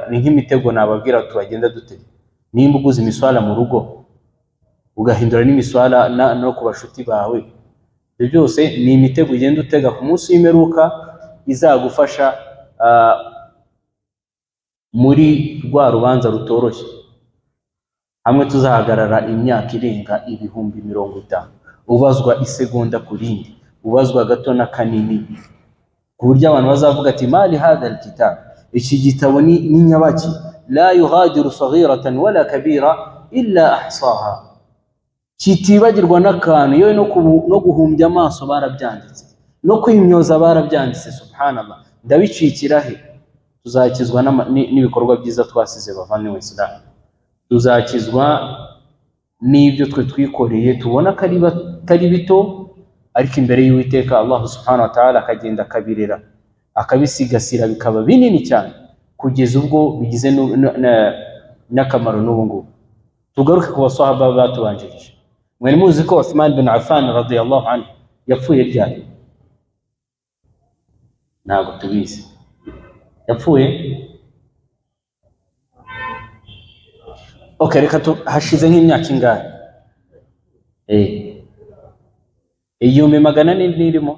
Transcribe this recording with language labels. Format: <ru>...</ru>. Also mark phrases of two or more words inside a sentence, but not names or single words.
<rw>Ni nk'imitego nababwira tubagenda dutega. Nimba uguze imiswara mu rugo ugahindura n'imiswara no ku bashuti bawe, ibyo byose ni imitego ugenda utega ku munsi w'imperuka izagufasha muri rwa rubanza rutoroshye. Hamwe tuzahagarara imyaka irenga 50,000, ubazwa isegonda ku rindi, ubazwa gato na kanini, ku buryo abantu bazavuga ati</rw> <ar>مال هذا الكتاب,</ar> <rw>iki gitabo ni nyabaki,</rw> <ar>لا يغادر صغيرة ولا كبيرة إلا أحصاها,</ar> <rw>kitibagirwa n'akantu, yewe no guhumbya amaso barabyanditse, no kwimyoza barabyanditse. Subhanallah, ndabicikira he? Tuzakizwa n'ibikorwa byiza twasize bavandimwe Islam. Tuzakizwa n'ibyo twe twikoreye tubona kari bito, ariko imbere y'Uwiteka Allah</rw> <ar>سبحانه وتعالى</ar> <rw>akagenda akabirera, akabisigasira bikaba binini cyane kugeza ubwo bigize n'akamaro n'ubu ngubu. Tugaruke ku basahaba batubanjirije. Mwari muzi ko Uthman bin Affan</rw> <ar>رضي الله عنه</ar> <rw>yapfuye ryari? Ntabwo tubizi. Yapfuye reka hashize nk'imyaka ingahe? 1400 nirimo.</rw>